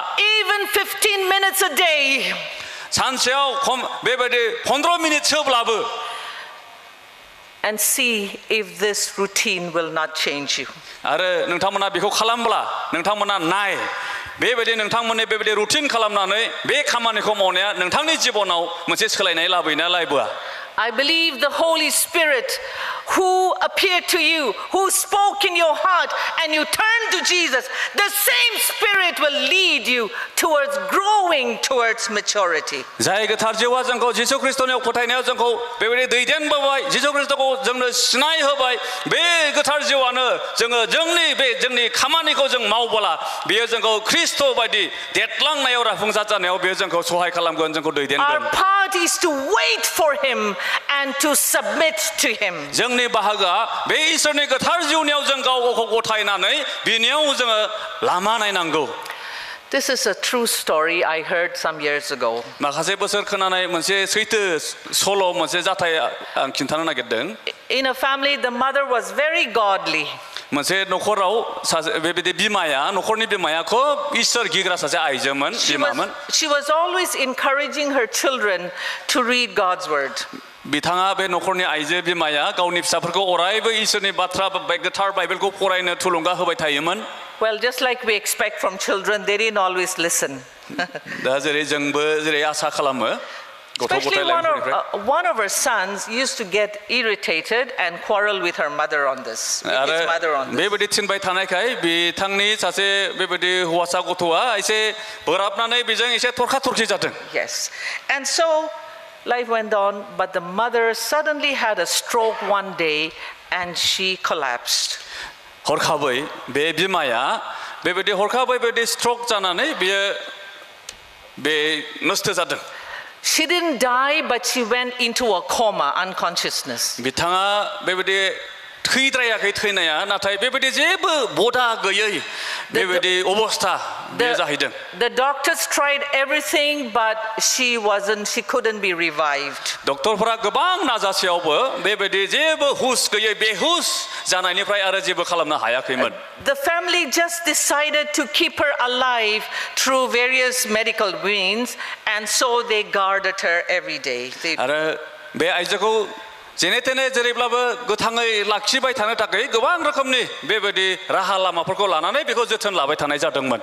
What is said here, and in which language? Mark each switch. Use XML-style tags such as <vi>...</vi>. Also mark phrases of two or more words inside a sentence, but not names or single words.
<en>Even 15 minutes a day.</en> <brx>सानसेयाव खम बेबायदि 15 मिनिटसोब्लाबो</brx> <en>And see if this routine will not change you.</en> <brx>आरो नोंथांमोना बेखौ खालामब्ला नोंथांमोना नाय बेबायदि नोंथांमोननि बेबायदि रुटिन खालामनानै बे खामानिखौ मावनाया नोंथांनि जिबनाव मोनसे सोलायनाय लाबोयोना लाबोआ</brx> <en>I believe the Holy Spirit who appeared to you, who spoke in your heart, and you turned to Jesus, the same Spirit will lead you towards growing towards maturity.</en> <brx>जाय गोथार जिउआ जोंखौ जिसु ख्रिस्टनियाव फोथायनायाव जोंखौ बेबायदि दैदेनबोबाय जिसु ख्रिस्टखौ जोंनो सिनाय होबाय बे गोथार जिउआनो जोंनि खामानिखौ जों मावबोला बेयो जोंखौ ख्रिस्ट बायदि देरलांनायाव राफुंसार जानायाव बेयो जोंखौ सहाय खालामगोन जोंखौ दैदेनगोन</brx> <en>Our part is to wait for him and to submit to him.</en> <brx>जोंनि बाहागोआ बे इसोरनि गोथार जिउनियाव जों गाव गावखौ गथायनानै बिनियाव जोङो लामा नायनांगौ</brx> <en>This is a true story I heard some years ago.</en> <brx>माखासे बोसोर खोनानाय मोनसे सैथो सल' मोनसे जाथाय आं खिन्थानो नागिरदों</brx> <en>In a family, the mother was very godly.</en> <brx>मोनसे नखराव सासे बेबायदि नखरनि बिमाया खोब इसोर गिग्रा सासे आइजोमोन बिमामोन</brx> <en>She was always encouraging her children to read God's word.</en> <brx>बिथाङा बे नखरनि आइजो बिमाया गावनि फिसाफोरखौ अरायबो इसोरनि बाथ्रा गोथार बाइबेलखौ फरायनो थुलुंगा होबाय थायोमोन</brx> <en>Well, just like we expect from children, they didn't always listen.</en> <brx>दा जेरै जोंबो जेरै आसा खालामो</brx> <en>Especially one of her sons used to get irritated and quarrel with her mother on this. With his mother on this.</en> <brx>बेबायदि थिनबाय थानायखाय बिथांनि सासे बेबायदि हौवासा गथ'आ एसे बोराबनानै बेजों एसे थरखा थरखि जादों</brx> <en>Yes. And so life went on, but the mother suddenly had a stroke one day and she collapsed.</en> <brx>हरखाबै बे बिमाया बेबायदि हरखाबै बेबायदि स्ट्रोक जानानै बियो बे नष्ट जादों</brx> <en>She didn't die, but she went into a coma, unconsciousness.</en> <brx>बिथाङा बेबायदि थैद्रायाखै थैनाया नाथाय बेबायदि जेबो बदा गैयै बेबायदि अबस्था बे जाहैदों</brx> <en>The doctors tried everything, but she couldn't be revived.</en> <brx>डक्टरफोरा गोबां नाजासेयावबो बेबायदि जेबो हुस गैयै बेहुस जानायनिफ्राय आरो जेबो खालामनो हायाखैमोन</brx> <en>The family just decided to keep her alive through various medical means, and so they guarded her every day.</en> <brx>आरो बे आइजोखौ जेने तेने जेरैब्लाबो गोथाङै लाखिबाय थानो थाखाय गोबां रोखोमनि बेबायदि राहा लामाफोरखौ लानानै बेखौ जोथोन लाबाय थानाय जादोंमोन</brx>